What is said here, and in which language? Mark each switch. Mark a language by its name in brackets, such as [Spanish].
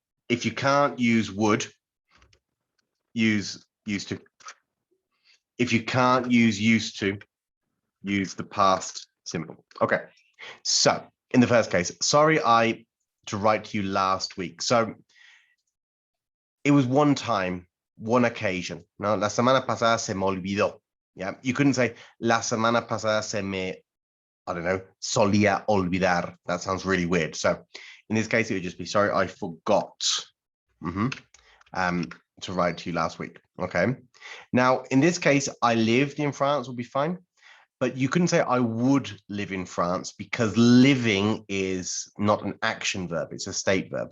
[English] If you can't use would, use used to. If you can't use used to, use the past simple. Okay. So in the first case, sorry to write to you last week. So it was one time, one occasion. [Spanish] No, la semana pasada se me olvidó. [English] Yeah, you couldn't say [Spanish] la semana pasada se me, [English] I don't know, [Spanish] solía olvidar. [English] That sounds really weird. So in this case, it would just be sorry, I forgot to write to you last week. Okay. Now, in this case, I lived in France will be fine. But you couldn't say I would live in France because living is not an action verb, it's a state verb.